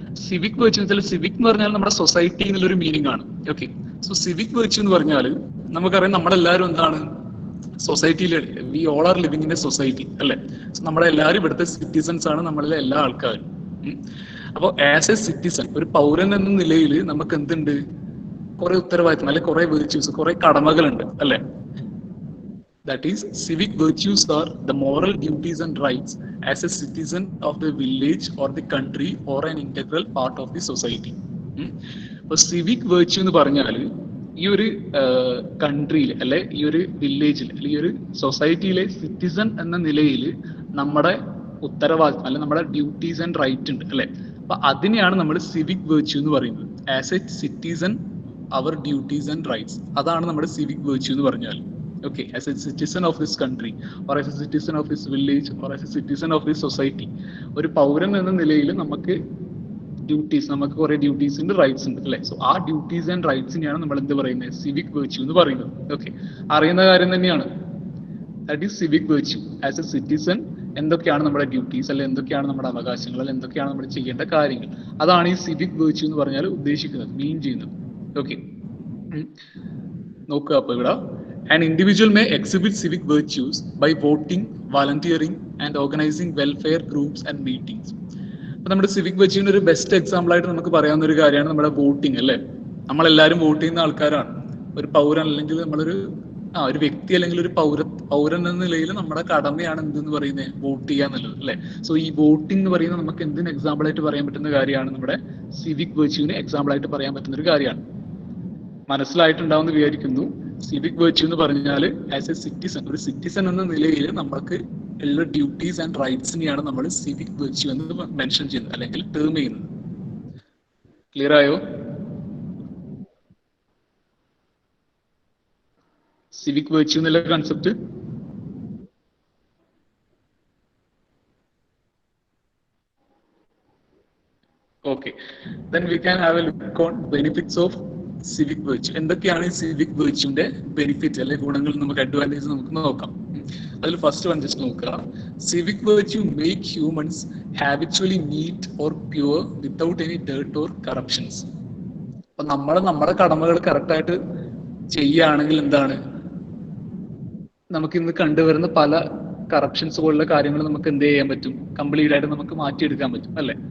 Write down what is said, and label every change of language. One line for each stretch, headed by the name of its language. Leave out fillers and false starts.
Malayalam: Civic virtue എന്ന് വെച്ചാൽ civic എന്ന് പറഞ്ഞാൽ നമ്മുടെ സൊസൈറ്റി എന്നുള്ളൊരു മീനിങ് ആണ്. ഓക്കെ, സോ സിവിക് വെർച്യു എന്ന് പറഞ്ഞാൽ നമുക്കറിയാം നമ്മളെല്ലാവരും എന്താണ് സൊസൈറ്റിയിൽ,
English: we all are living in a society
Malayalam: അല്ലെ. സോ നമ്മളെല്ലാവരും ഇവിടുത്തെ സിറ്റിസൺസ് ആണ്, നമ്മളിലെ എല്ലാ ആൾക്കാരും. അപ്പോൾ
English: as a citizen,
Malayalam: ഒരു പൗരൻ എന്ന നിലയിൽ നമുക്ക് എന്തുണ്ട്, കുറെ ഉത്തരവാദിത്തം അല്ലെ, കുറെ വെർച്യൂസ്, കുറെ കടമകളുണ്ട് അല്ലെ.
English: That is, civic virtues are the moral duties and rights as a citizen of the village or the country or an integral part of the society.
Malayalam: അപ്പോൾ സിവിക് വെർച്യു എന്ന് പറഞ്ഞാൽ ഈ ഒരു കൺട്രിയിൽ അല്ലെ, ഈ ഒരു വില്ലേജിൽ അല്ലെ, ഈ ഒരു സൊസൈറ്റിയിലെ സിറ്റിസൺ എന്ന നിലയിൽ നമ്മുടെ ഉത്തരവാദിത്തം അല്ലെ, നമ്മുടെ ഡ്യൂട്ടീസ് ആൻഡ് റൈറ്റ് ഉണ്ട് അല്ലെ. അപ്പൊ അതിനെയാണ് നമ്മൾ സിവിക് വെർച്യു എന്ന് പറയുന്നത്.
English: as a citizen our duties and rights,
Malayalam: അതാണ് നമ്മുടെ സിവിക് വെർച്യു എന്ന് പറഞ്ഞാൽ.
English: Okay, as a citizen of this country or as a citizen of this village or as a citizen of this society,
Malayalam: ഒരു പൗരൻ എന്ന നിലയിൽ നമുക്ക് ഡ്യൂട്ടീസ്, നമുക്ക് കുറെ ഡ്യൂട്ടീസ് ഉണ്ട്, റൈറ്റ്സ് ഉണ്ട് അല്ലെ. സോ ആ ഡ്യൂട്ടീസ് ആൻഡ് റൈറ്റ്സിനെയാണ് നമ്മൾ എന്ത് പറയുന്നത്, സിവിക് വെർച്യു എന്ന് പറയുന്നത്. ഓക്കെ, അറിയുന്ന കാര്യം തന്നെയാണ്.
English: That is civic virtue. As a citizen
Malayalam: എന്തൊക്കെയാണ് നമ്മുടെ ഡ്യൂട്ടീസ് അല്ലെ, എന്തൊക്കെയാണ് നമ്മുടെ അവകാശങ്ങൾ അല്ലെ, എന്തൊക്കെയാണ് നമ്മൾ ചെയ്യേണ്ട കാര്യങ്ങൾ, അതാണ് ഈ സിവിക് വെർച്യു എന്ന് പറഞ്ഞാൽ ഉദ്ദേശിക്കുന്നത്, മീൻ ചെയ്യുന്നത്. ഓക്കെ, നോക്കുക. അപ്പൊ ഇവിടെ
English: an individual may exhibit civic virtues by voting, volunteering and organizing welfare groups and meetings.
Malayalam: അപ്പൊ നമ്മുടെ സിവിക് വെർച്യുവിന്റെ ഒരു ബെസ്റ്റ് എക്സാമ്പിൾ ആയിട്ട് നമുക്ക് പറയാവുന്ന ഒരു കാര്യമാണ് നമ്മുടെ വോട്ടിംഗ് അല്ലെ. നമ്മളെല്ലാവരും വോട്ട് ചെയ്യുന്ന ആൾക്കാരാണ്. ഒരു പൗരൻ അല്ലെങ്കിൽ നമ്മളൊരു ഒരു വ്യക്തി അല്ലെങ്കിൽ ഒരു പൗരൻ എന്ന നിലയിൽ നമ്മുടെ കടമയാണ് എന്തെന്ന് പറയുന്നത്, വോട്ട് ചെയ്യുക എന്നുള്ളത് അല്ലെ. സോ ഈ വോട്ടിംഗ് എന്ന് പറയുന്നത് നമുക്ക് എന്തിന് എക്സാമ്പിൾ ആയിട്ട് പറയാൻ പറ്റുന്ന കാര്യമാണ്, നമ്മുടെ സിവിക് വെർച്യുവിന് എക്സാമ്പിൾ ആയിട്ട് പറയാൻ പറ്റുന്ന ഒരു കാര്യമാണ്. മനസ്സിലായിട്ടുണ്ടാവുമെന്ന് വിചാരിക്കുന്നു. സിവിക് വെർച്യു എന്ന് പറഞ്ഞാൽ
English: as a citizen,
Malayalam: ഒരു സിറ്റിസൺ എന്ന നിലയിൽ നമ്മൾക്ക് ഉള്ള ഡ്യൂട്ടീസ് ആൻഡ് റൈറ്റ്സിനെയാണ് നമ്മൾ സിവിക് വെർച്യു എന്ന് മെൻഷൻ ചെയ്യുന്നത് അല്ലെങ്കിൽ ടേം ചെയ്യുന്നത്. ക്ലിയർ ആയോ? സിവിക് വെർച്യു എന്നുള്ള concept.
English: Okay, then we can have a look on benefits of civic virtue.
Malayalam: എന്തൊക്കെയാണ് ഈ സിവിക് വെർച്യുവിന്റെ ബെനിഫിറ്റ് അല്ലെ, ഗുണങ്ങൾ, നമുക്ക് അഡ്വാൻറ്റേജ് നമുക്ക് നോക്കാം. അതിൽ ഫസ്റ്റ് വൺ ജസ്റ്റ് നോക്കുക.
English: Civic virtue make humans habitually neat or pure without any dirt or corruptions.
Malayalam: അപ്പൊ നമ്മുടെ കടമകൾ കറക്റ്റായിട്ട് ചെയ്യുകയാണെങ്കിൽ എന്താണ്, നമുക്ക് ഇന്ന് കണ്ടുവരുന്ന പല കറപ്ഷൻസ് പോലുള്ള കാര്യങ്ങൾ നമുക്ക് എന്ത് ചെയ്യാൻ പറ്റും, കംപ്ലീറ്റ് ആയിട്ട് നമുക്ക് മാറ്റിയെടുക്കാൻ പറ്റും അല്ലെ.